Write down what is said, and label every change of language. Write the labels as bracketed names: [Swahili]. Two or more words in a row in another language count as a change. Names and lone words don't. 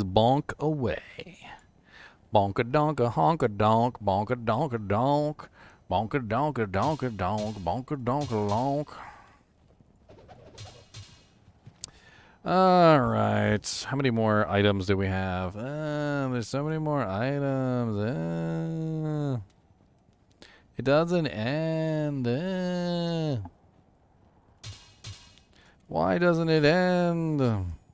[English] Bonk away. Bonka-donka, honka-donk, bonka-donka-donk, bonka-donka-donka-donk, bonka-donka-donk. All right. How many more items do we have? There's so many more items. It doesn't end. Why doesn't it end?